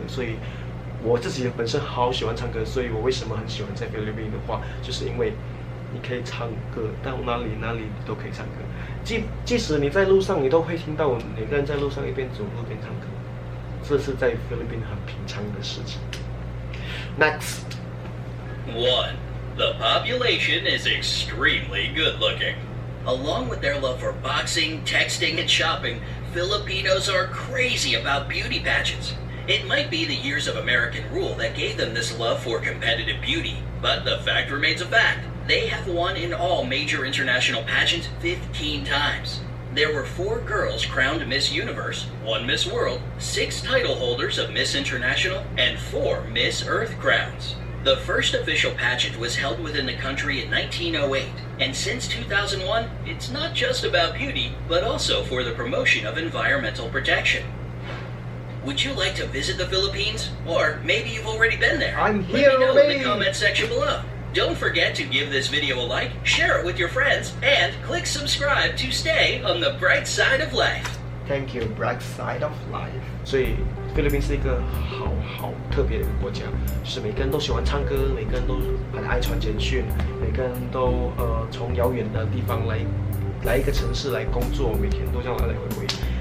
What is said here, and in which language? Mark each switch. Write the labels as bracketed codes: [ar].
[zh] 所以我自己本身好喜欢唱歌，所以我为什么很喜欢在菲律宾的话，就是因为你可以唱歌，到哪里你都可以唱歌。即使你在路上，你都会听到每个人在路上一边走路一边唱歌，这是在菲律宾很平常的事情。 [en] Next. 1. The population is extremely good-looking. Along with their love for boxing, texting, and shopping, Filipinos are crazy about beauty pageants. It might be the years of American rule that gave them this love for competitive beauty, but the fact remains a fact. They have won in all major international pageants 15 times. There were 4 girls crowned Miss Universe, 1 Miss World, 6 title holders of Miss International, and 4 Miss Earth crowns. The first official pageant was held within the country in 1908, and since 2001, it's not just about beauty, but also for the promotion of environmental protection. Would you like to visit the Philippines? Or maybe you've already been there. I'm here, Let me know in the comment section below. Don't forget to give this video a like, share it with your friends, and click subscribe to stay on the bright side of life. Thank you, bright side of life. [zh] 所以菲律宾是一个好特别的一个国家，就是每个人都喜欢唱歌，每个人都很爱传简讯，每个人都从遥远的地方来一个城市来工作，每天都这样来回。